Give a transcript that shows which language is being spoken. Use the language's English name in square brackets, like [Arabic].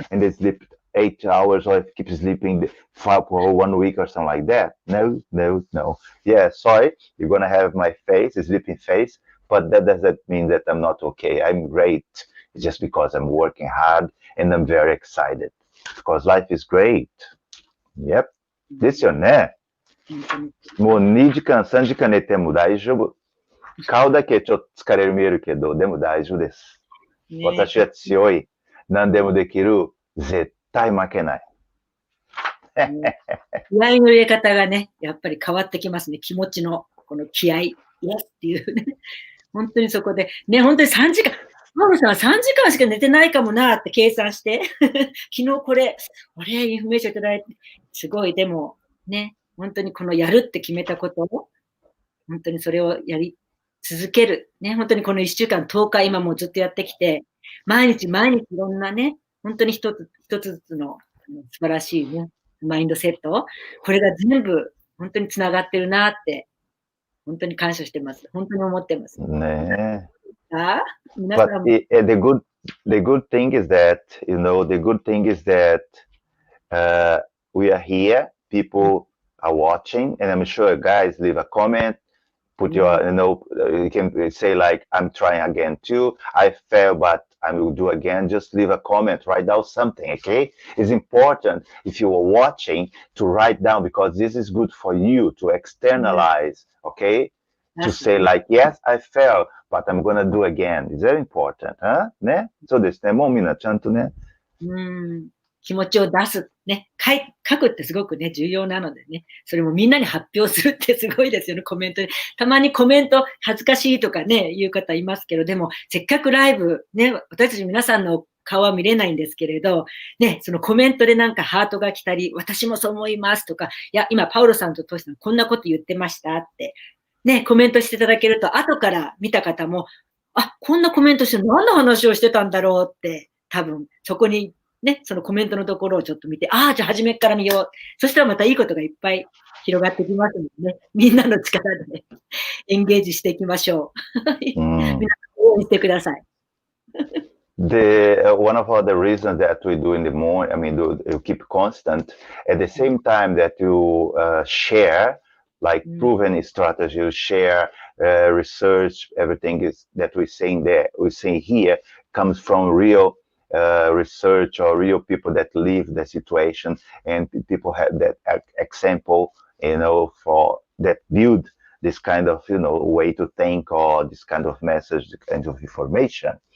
[English] And they sleep 8 hours or I keep sleeping for 1 week or something like that. No. Yeah, sorry. You're going to have my face, a sleeping face, but that doesn't mean that I'm not okay. I'm great. It's just because I'm working hard and I'm very excited because life is great. [Japanese] Yep. ですよね。もう2時間、3時間寝ても大丈夫。顔だけちょっと疲れる見えるけど、でも大丈夫です。私は強い。何でもできる。絶対負けない。気合の入れ方がね、やっぱり変わってきますね。気持ちのこの気合、イエスっていうね。本当にそこで、ね、本当に3時間、マムさんは3時間しか寝てないかもなって計算して、昨日これ、インフォメーションいただいて、すごい、でも、ね、本当にこのやるって決めたことを、本当にそれをやり続ける。ね、本当にこの1週間、10日、今もうずっとやってきて、毎日毎日いろんなね、本当に一つずつの素晴らしいね、マインドセット、これが全部本当につながってるなって、本当に感謝してます。本当に思ってます。ね。皆さ [English] But [Japanese] んも [English] the good thing is that, the good thing is that we are here, people are watching, and I'm sure guys leave a comment, put your, you can say like, I'm trying again too. I fail, but I will do again. Just leave a comment, write down something, okay? It's important if you are watching to write down because this is good for you to externalize, okay? To say like, yes, I fail, but I'm gonna do again. It's very important, huh? ね。 [Japanese] そうですね。もうみんなちゃんとね。気持ちを出す。ね。書くってすごくね、重要なのでね。それもみんなに発表するってすごいですよね、コメントで。たまにコメント恥ずかしいとかね、言う方いますけど、でも、せっかくライブ、ね、私たち皆さんの顔は見れないんですけれど、ね、そのコメントでなんかハートが来たり、私もそう思いますとか、いや、今、パウロさんとトシさん、こんなこと言ってましたって、ね、コメントしていただけると、後から見た方も、あ、こんなコメントして何の話をしてたんだろうって、多分、そこにね、そのコメントのところをちょっと見て、ああ、じゃあ初めから見よう。そしたらまたいいことがいっぱい広がってきますのでね、みんなの力でね、エンゲージしていきましょう。皆さん応援してください。 [English] One of the reasons that we do in the morning, I mean, you keep constant at the same time that you share, like proven strategy, you share research, everything is that we're saying there, we're saying here comes from real research or real people that live the situation, and people have that example, for that build this kind of, way to think or this kind of message, this kind of information.